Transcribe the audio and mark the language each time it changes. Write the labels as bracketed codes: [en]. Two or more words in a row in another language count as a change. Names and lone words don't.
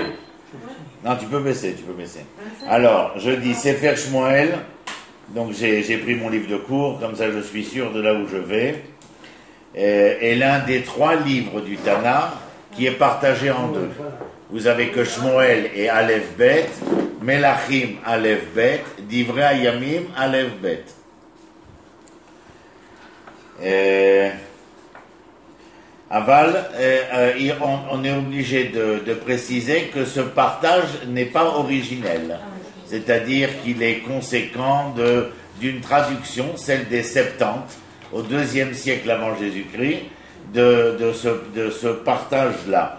[fr] Non, tu peux baisser. Alors, je dis Sefer Shmuel, donc j'ai pris mon livre de cours, comme ça je suis sûr de là où je vais, et l'un des 3 livres du Tanakh qui est partagé en 2. Vous avez que Shmuel et Aleph Bet, Melachim Aleph Bet, Divrei Hayamim Aleph Bet. Aval, on est obligé de préciser que ce partage n'est pas originel. C'est-à-dire qu'il est conséquent d'une traduction, celle des Septante, au IIe siècle avant Jésus-Christ, de ce partage-là.